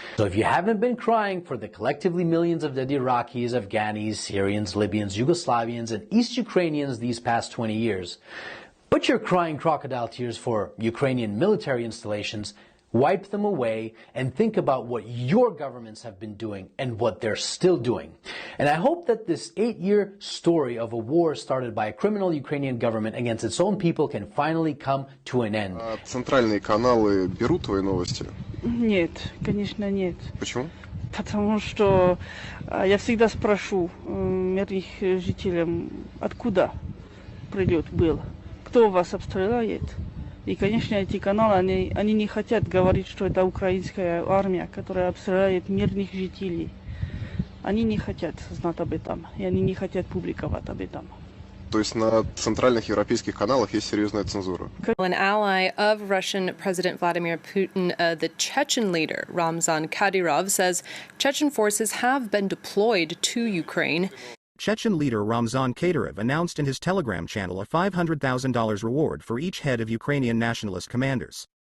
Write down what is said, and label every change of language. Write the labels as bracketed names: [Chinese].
[English] So if you haven't been crying for the collectively millions of dead Iraqis, Afghanis, Syrians, Libyans, Yugoslavians, and East Ukrainians these past 20 years, but you're crying crocodile tears for Ukrainian military installations, wipe them away and think about what your governments have been doing and what they're still doing. And I hope that this 8-year story of a war started by a criminal Ukrainian government against its own people can finally come to an end. [Russian] Центральные каналы берут твои новости? Нет, конечно нет. Почему? Потому что я всегда спрошу мирных жителей, откуда прилет был, кто вас обстреляет. И, конечно, эти каналы, они не хотят говорить, что это украинская армия, которая обстреляет мирных жителей. Они не хотят знать об этом, и они не хотят публиковать об этом. То есть на центральных европейских каналах есть серьезная цензура? [English] An ally of Russian President Vladimir Putin, the Chechen leader Ramzan Kadyrov, says Chechen forces have been deployed to Ukraine. Chechen leader Ramzan Kadyrov announced in his Telegram channel a $500,000 reward for each head of Ukrainian nationalist commanders.